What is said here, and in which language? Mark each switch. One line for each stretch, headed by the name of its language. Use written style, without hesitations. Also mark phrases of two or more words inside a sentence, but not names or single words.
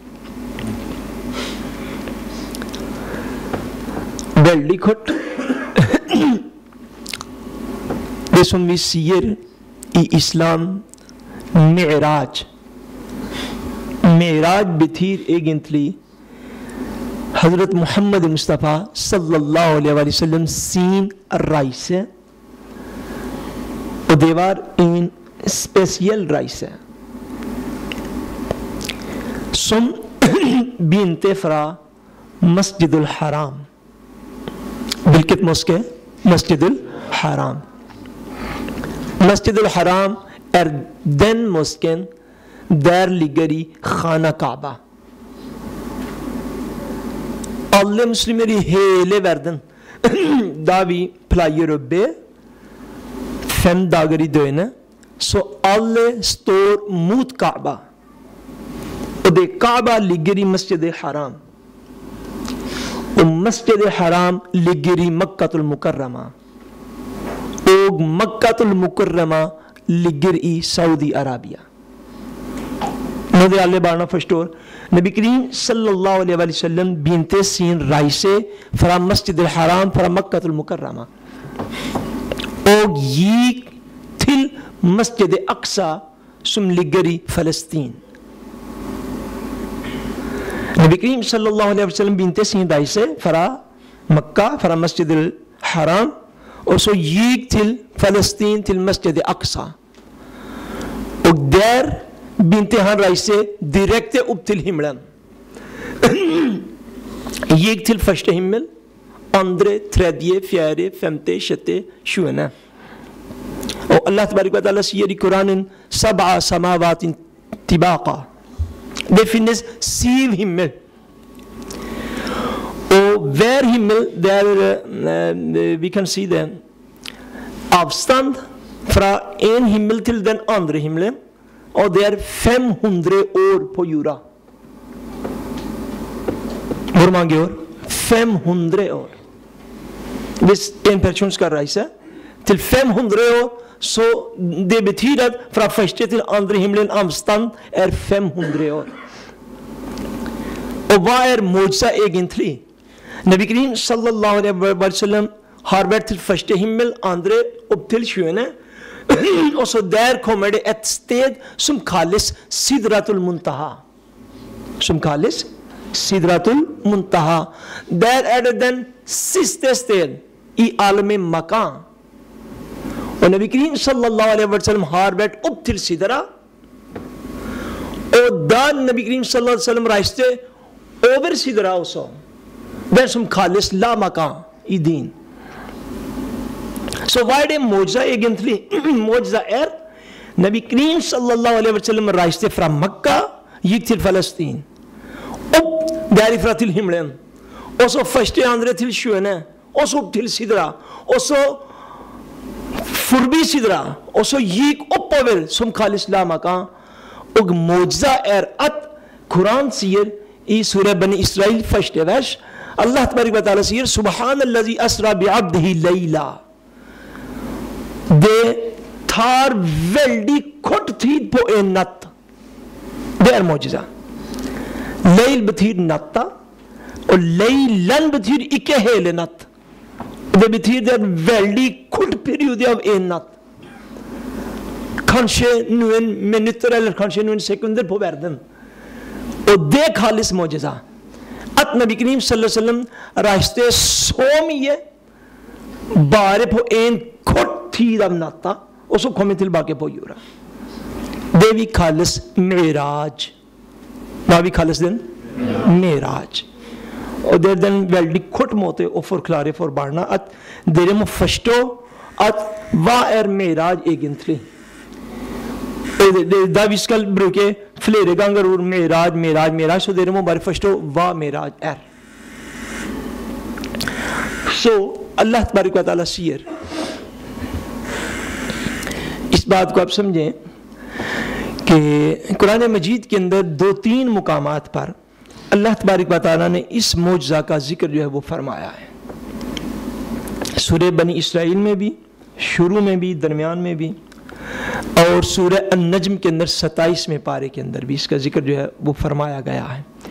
Norwegian: Well, likot det som vi sier i islam, معراج betyr egentlig حضرت محمد مصطفیٰ
Arabic: صلی اللہ علیہ وسلم
Norwegian: sin reise, og det var en spesiell reise som begynte fra Masjid al-Haram. Hvilket moské? Masjid al-Haram. Masjid al-Haram den mosken der ligger i Khana Kaaba. Alle muslimer i hele verden da vi pleier å be 5 dager i døgnet, så alle står mot Kaaba. Og det Kaaba ligger i Masjid al-Haram. Og Masjid al-Haram ligger i Makkat al-Mukarrama. Og Makkat al-Mukarrama ligger i Saudi-Arabia. Nå det alle barna forstår.
Arabic: نبي كريم صلى الله عليه وسلم
Norwegian: begynte sin reise fra Masjid al-Haram, fra Makkat al-Mukarrama, og gikk til Masjid Aqsa som ligger i Palestin.
Arabic: نبي كريم صلى الله عليه وسلم
Norwegian: begynte sin reise fra Makka, fra Masjid al-Haram, og så gikk til Palestin, til Masjid al-Aqsa. Og der begynte han reise direkte opp til himmelen. Gikk til første himmel, andre, tredje, fjerde, femte, sjette, sjuende. Og
Arabic: الله تبارك وتعالى
Norwegian: sier i Koranen
Arabic: سبع سماوات طباقا.
Norwegian: Det finnes 7 himmel. Og hver himmel, det er, vi kan si det, avstand fra en himmel til den andre himmelen, og det er 500 år på jorda. Hvor mange år? 500 år. Hvis en person skal reise til 500 år, så det betyr at fra første til andre himmelen avstand er 500 år. Og hva er mojza egentlig?
Arabic: نبي كريم صلى الله عليه وسلم
Norwegian: har vært til første himmel, andre opp til 7. Og så der kommer det et sted som kalles Sidratul Muntaha. Som kalles Sidratul Muntaha. Der er det den siste sted i
Urdu: عالمِ مکان.
Norwegian: Og
Arabic: نبي كريم صلى الله عليه وسلم
Norwegian: har vært opp til Sidra. Og da
Arabic: نبي كريم صلى الله عليه وسلم
Norwegian: reiste over Sidra også, der som kalles
Urdu: لا مکان
Norwegian: i din. Så hva er det mojza egentlig? Mojza er
Arabic: نبي كريم صلى الله عليه وسلم
Norwegian: reiste fra Makka, gikk til Palestin, opp derifra til himmelen, og så første, andre til 7, og så opp til Sidra, og så forbi Sidra, og så gikk oppover som kalles
Urdu: لا مکان.
Norwegian: Og mojza er at Koran sier i Surah Bani Israel første vers,
Arabic: الله تبارك وتعالى
Norwegian: sier
Arabic: سبحان الذي أسرى بعبده ليلا.
Norwegian: Det tar veldig kort tid på en natt. Det er mojza. Leil betyr natta, og leilan betyr ikke hele natt. Det betyr det er en veldig kort periode av en natt. Kanskje noen minutter eller kanskje noen sekunder på verden. Og det kalles mojza. At
Arabic: نبي كريم صلى الله عليه وسلم
Norwegian: reiste så mye bare på en kort tid av natta, og så kom han tilbake på jorda. Det vi kalles Miraj. Hva vi kalles den? Miraj. Og det er den veldig kort måte å forklare for barna at dere må forstå at hva er Miraj egentlig? Da vi skal bruke flere ganger ord Miraj, Miraj, Miraj, så dere må bare forstå hva Miraj er. Så
Arabic: الله تبارك وتعالى
Norwegian: sier,
Urdu: اس بات کو آپ سمجھیں کہ قرآن مجید کے اندر 2-3 مقامات پر اللہ تبارک و تعالیٰ نے اس معجزہ کا ذکر جو ہے وہ فرمایا ہے. سورہ بنی اسرائیل میں بھی، شروع میں بھی، درمیان میں بھی، اور سورہ النجم کے اندر 27ویں پارے کے اندر بھی اس کا ذکر جو ہے وہ فرمایا گیا ہے.